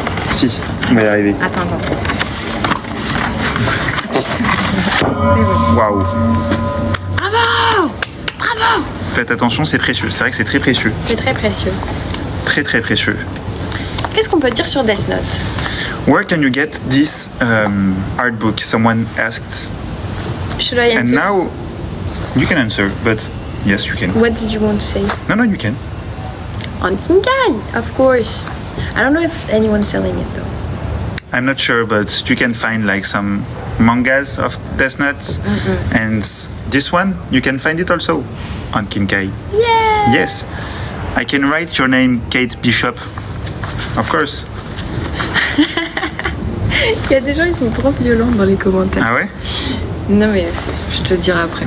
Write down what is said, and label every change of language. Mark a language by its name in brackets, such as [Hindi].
[French] Si, on va y arriver. attends. Waouh. Bravo. Faites attention, c'est précieux. C'est vrai que c'est très précieux. C'est très précieux. Très très précieux. Qu'est-ce qu'on peut dire sur Death Note? [English] Where can you get this art book? Someone asked. Should I And answer? now you can answer, but yes, you can. What did you want to say? No, you can. On Kinkai, of course. I don't know if anyone's selling it though. I'm not sure, but you can find like some mangas of Death Note, and this one you can find it also on Kinkai. Yeah. Yes, I can write your name, Kate Bishop. Of course. [French] Il y a des gens, ils sont trop violents dans les commentaires. Ah ouais? Non, mais je te dirai après.